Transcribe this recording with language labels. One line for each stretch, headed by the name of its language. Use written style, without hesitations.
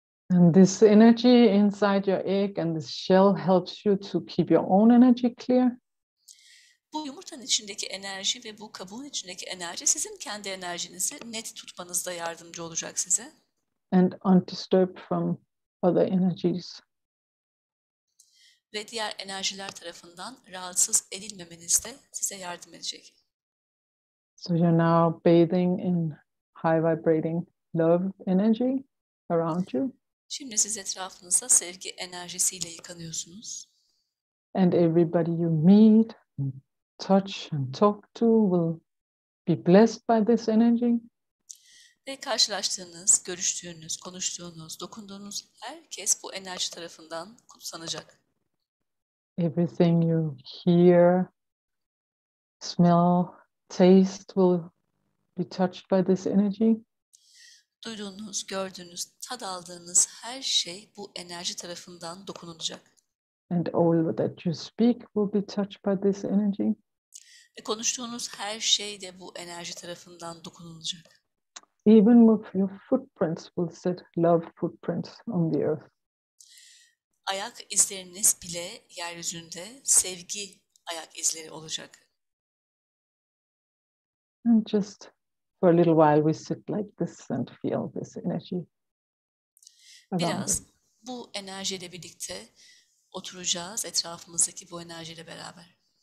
English: And this energy inside your egg and this shell helps you to keep your own energy clear.
Turkish: Bu yumurtanın içindeki enerji ve bu kabuğun içindeki enerji sizin kendi enerjinizi net tutmanızda yardımcı olacak size.
English: And undisturbed from other energies.
Turkish: Ve diğer enerjiler tarafından rahatsız edilmemenizde size yardım edecek.
English: So you're now bathing in high vibrating love energy around you.
Turkish: Şimdi siz etrafınızda sevgi enerjisiyle yıkanıyorsunuz.
English: And everybody you meet, and touch and talk to will be blessed by this energy.
Turkish: Ve karşılaştığınız, görüştüğünüz, konuştuğunuz, dokunduğunuz herkes bu enerji tarafından kutsanacak.
English: Everything you hear, smell, taste will be touched by this energy.
Turkish: Duyduğunuz, gördüğünüz, tad aldığınız her şey bu enerji tarafından dokunulacak.
English: And all that you speak will be touched by this energy.
Turkish: Ve konuştuğunuz her şey de bu enerji tarafından dokunulacak.
English: Even with your footprints will set love footprints on the earth.
Turkish: Ayak izleriniz bile yeryüzünde sevgi ayak izleri olacak.
English: And just for a little while we sit like this and feel this energy around
Turkish: Biraz
English: us.
Turkish: bu enerjiyle birlikte oturacağız, etrafımızdaki bu enerjiyle beraber.